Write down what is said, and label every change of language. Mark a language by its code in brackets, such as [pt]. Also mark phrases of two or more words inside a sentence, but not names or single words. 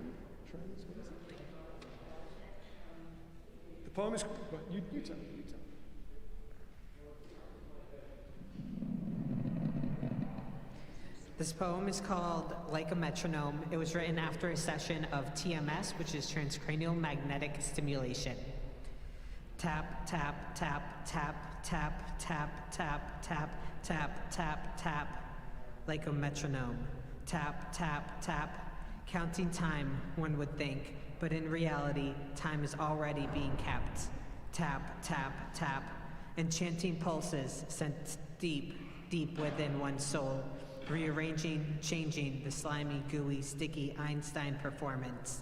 [en] What is it? The poem is... You tell me. This poem is called Like a Metronome. It was written after a session of TMS, which is transcranial magnetic stimulation. Tap, tap, tap, tap, tap, tap, tap, tap, tap, tap, tap, like a metronome. Tap, tap, tap, counting time, one would think, but in reality, time is already being kept. Tap, tap, tap, enchanting pulses sent deep, deep within one's soul, rearranging, changing the slimy, gooey, sticky Einstein performance.